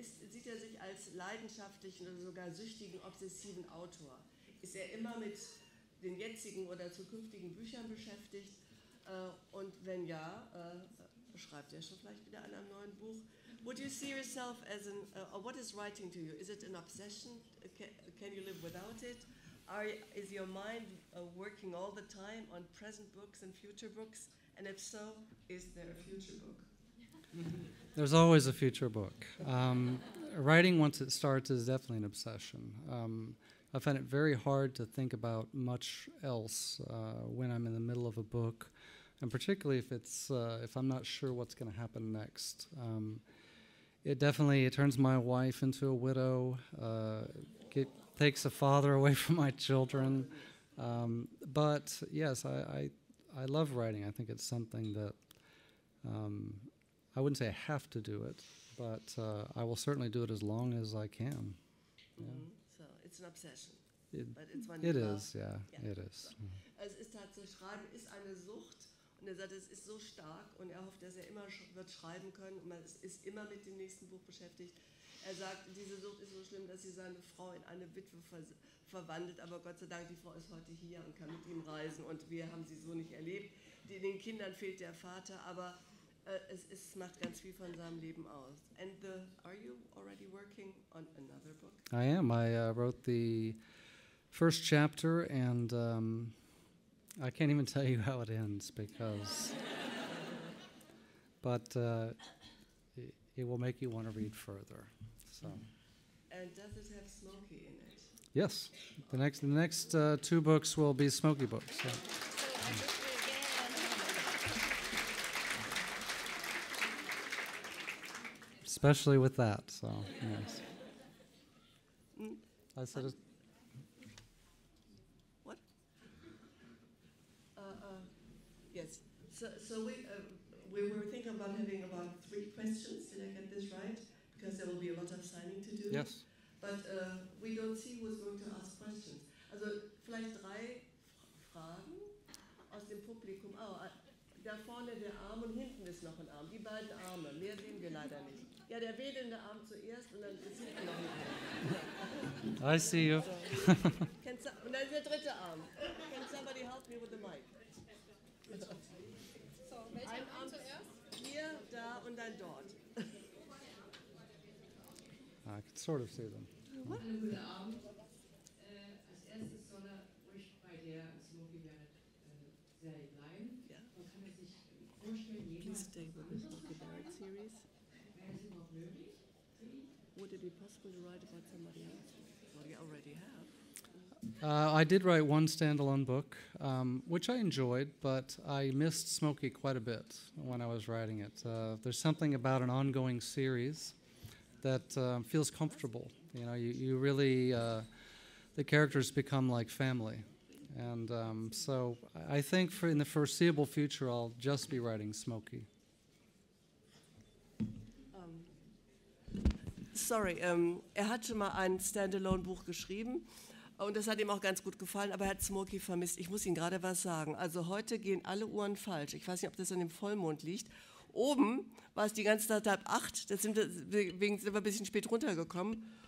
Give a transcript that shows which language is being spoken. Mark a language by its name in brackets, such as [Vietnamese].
[German] Sieht er sich als leidenschaftlichen oder sogar süchtigen, obsessiven Autor? Ist er immer mit den jetzigen oder zukünftigen Büchern beschäftigt? Und wenn ja, schreibt er schon vielleicht wieder an einem neuen Buch? [English] Would you see yourself as what is writing to you? Is it an obsession? Can you live without it? Is your mind working all the time on present books and future books? And if so, is there a future book? There's always a future book. Writing, once it starts, is definitely an obsession. I find it very hard to think about much else when I'm in the middle of a book, and particularly if I'm not sure what's going to happen next. It definitely turns my wife into a widow. It takes a father away from my children. But yes, I love writing. I think it's something that I wouldn't say I have to do it, but I will certainly do it as long as I can. Yeah. So it's an obsession. It is, yeah, it is. [German] Es ist tatsächlich, Schreiben ist eine Sucht. Und er sagt, es ist so stark und er hofft, dass er immer wird schreiben können und man ist immer mit dem nächsten Buch beschäftigt. Er sagt, diese Sucht ist so schlimm, dass sie seine Frau in eine Witwe verwandelt, aber Gott sei Dank, die Frau ist heute hier und kann mit ihm reisen und wir haben sie so nicht erlebt. Den Kindern fehlt der Vater, aber es macht ganz viel von seinem Leben aus. [English] And are you already working on another book? I am. I wrote the first chapter and I can't even tell you how it ends because, but it will make you want to read further. So. And does it have Smoky in it? Yes, the next 2 books will be Smoky books. So. Especially with that. So yes. I said it. Yes. So we were thinking about having about 3 questions. Did I get this right? because there will be a lot of signing to do. Yes. But we don't see who's going to ask questions. [German] Also vielleicht 3 Fragen aus dem Publikum. Oh, da vorne der Arm und hinten ist noch ein Arm. Die beiden Arme, mehr sehen wir leider nicht. Ja, der wedelnde Arm zuerst und dann ist hinten noch ein Arm. [English] I see you. So. [German] Und dann ist der dritte Arm. [English] Can somebody help me with the mic? [German] So, welcher Arm zuerst? Hier, da und dann dort. [English] I can sort of see them. [German] Hallo, guten Abend. Als erstes soll ruhig bei der Smoky Barrett Serie bleiben. Ja. Man kann es sich vorstellen, jeder [English] Please stay with the Smoky Barrett series. [German] wäre es überhaupt möglich? [English] Would it be possible to write about somebody else? Well, you already have. I did write one standalone book, which I enjoyed, but I missed Smoky quite a bit when I was writing it. There's something about an ongoing series that feels comfortable. You know, you really, the characters become like family. And so I think in the foreseeable future, I'll just be writing Smoky. [German] Sorry, er hat schon mal ein Standalone-Buch geschrieben und das hat ihm auch ganz gut gefallen, aber er hat Smoky vermisst. Ich muss Ihnen gerade was sagen. Also heute gehen alle Uhren falsch. Ich weiß nicht, ob das an dem Vollmond liegt. Oben war es die ganze Zeit 7:30, deswegen sind wir ein bisschen spät runtergekommen.